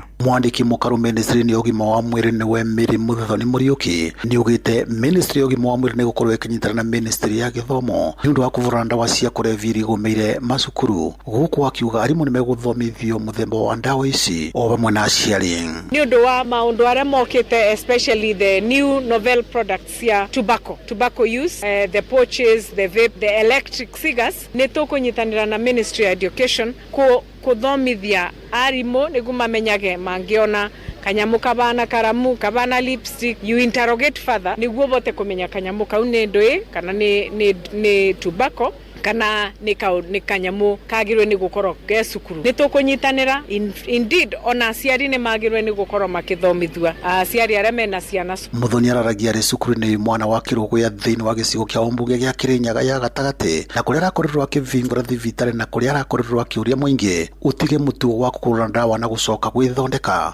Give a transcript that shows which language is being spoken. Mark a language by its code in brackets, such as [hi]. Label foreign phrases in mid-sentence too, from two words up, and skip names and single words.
[ki] Mwandiki mũkaru ministry-inĩ ya ũgima wa mwĩrĩ nĩwe Mary Muthoni Mũriũki nĩaugĩte ministry ya ũgima wa mwĩrĩ nĩ gũkorwo ĩkĩnyitana na ministry ya gĩthomo nĩ ũndũ wa kũvũrana ndawa cia kũrebia igũmĩire macukuru. Gũkũ akiuga arimũ nĩ megũthomithio mũthemba wa ndawa ici o vamwe na aciari. Nĩ ũndũ wa maũndũ arĩa mokĩte, [en] especially the new novel products ya tobacco use, the pouches, the vape, the electric cigars. [ki] Nĩ tũkũnyitanĩra na ministry ya education kuthomithia arimu nĩguo mamenyage mangĩona kanyamu kabana karamu kabana lipstick, [en] you interrogate further [ki] nĩguo bote kũmenya kanyamu kau nĩ ndũĩ kana nĩ tobacco kana nĩ kanyamu kagirwe nĩ gũkorwo ge cukuru. Nĩ tũkũnyitanĩra, indeed ona aciari nĩ magirwe nĩ gũkorwo makĩthomithua aciari arĩa mena ciana. Muthoni araragia arĩ cukuru-inĩ mwana wa Kĩrũgũya thĩinĩ wa gĩcigo kĩa ũmbunge gĩa Kĩrĩnyaga ya gatagatĩ na kũrĩa arakorirwo akĩvingũra thibitarĩ na kũrĩa arakorirwo akĩũria mũingĩ utige mũtugo wa kũgũra ndawa na gũcoka gwĩthondeka.